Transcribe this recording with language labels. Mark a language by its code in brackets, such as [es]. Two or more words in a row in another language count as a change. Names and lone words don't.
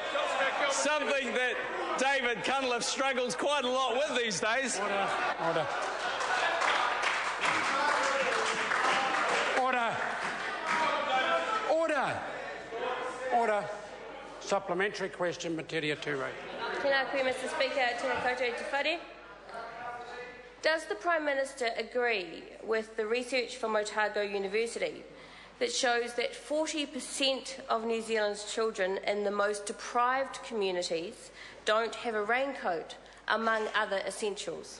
[en] Something that David Cunliffe struggles quite a lot with these days. Order. Order. Order. Order. Supplementary question, Materia Ture. [mi] Tēnā koe, [en] Mr Speaker, [mi] tēnā koutou te whare. [en] Does the Prime Minister agree with the research from Otago University that shows that 40% of New Zealand's children in the most deprived communities don't have a raincoat, among other essentials?